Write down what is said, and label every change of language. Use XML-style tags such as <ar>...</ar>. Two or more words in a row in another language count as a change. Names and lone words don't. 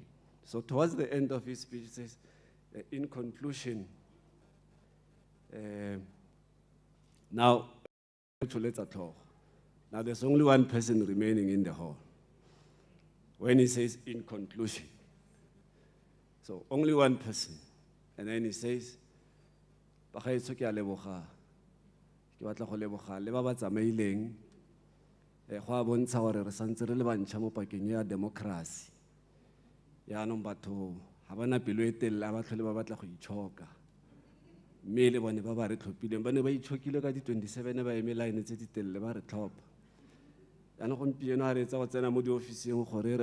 <en>So towards the end of his speech, he says, in conclusion, now there's only one person remaining in the hall. When he says in conclusion, so only one person, and then he says,</en> <tn>"Bagaetsho ke a leboga, ke batla go leboga le ba ba tsamaileng go a bontsha gore re santse re le bantšha mo pakeng ya democracy yaanong batho ga bana pelo e telele ba tlhole ba batla go itshoka mme le bone ba ba re tlhophileng ba ne ba itshokile ka di-27 ba eme line tse di telele ba re tlhopha yaanong gompieno a re etsa go tsena mo diofising gore re</tn>